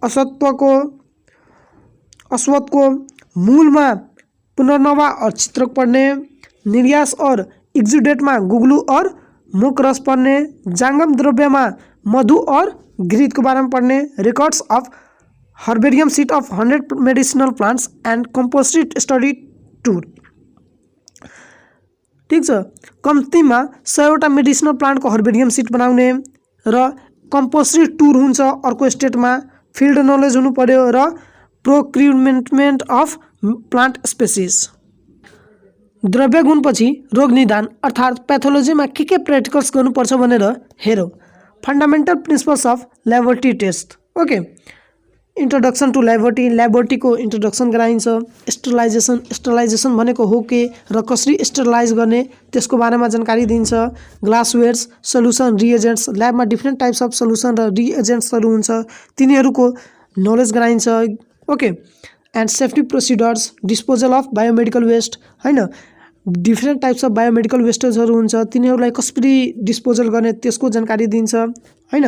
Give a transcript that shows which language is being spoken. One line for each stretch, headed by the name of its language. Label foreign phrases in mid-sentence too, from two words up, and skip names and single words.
Nepali: अश्वत्थ को, मूलमा पुनर्नवा और चित्रक पढ़ने, निर्यास और एक्जुडेटमा गुगलू और मुख रस पढ़ने, जांगम द्रव्यमा मधु और घृत
Hindi: के बारे में
Nepali: पढ़ने,
English: records of herbarium sheet of 100 medicinal plants and composite study tour.
Nepali: ठीक छ, कम्तीमा 100वटा
English: medicinal plant
Nepali: को
English: herbarium sheet
Nepali: बनाउने र
English: composite tour
Nepali: हुन्छ अर्को स्टेटमा,
English: field knowledge
Nepali: हुनु पर्यो र
English: procurement of plant species.
Nepali: द्रव्य गुणपछि रोग निदान अर्थात् पैथोलोजीमा के प्र्याक्टिकल्स गर्नुपर्छ भनेर हेरौँ।
English: fundamental principles of laboratory test. okay, introduction to laboratory
Nepali: को इंट्रोडक्शन गराइन्छ। स्टरलाइजेसन भनेको हो के र कसरी स्टरलाइज गर्ने त्यसको बारेमा जानकारी दिन्छ।
English: glassware, solution, reagents,
Nepali: ल्याबमा
English: different types of solution
Nepali: र रिएजेंट्सहरू हुन्छ तिनीहरूको नलेज गराइन्छ।
English: okay, and safety procedures, disposal of biomedical waste
Nepali: हैन,
English: different types of biomedical wastages
Nepali: हुन्छ तिनीहरूलाई कसरी डिस्पोजल गर्ने त्यसको जानकारी दिन्छ हैन।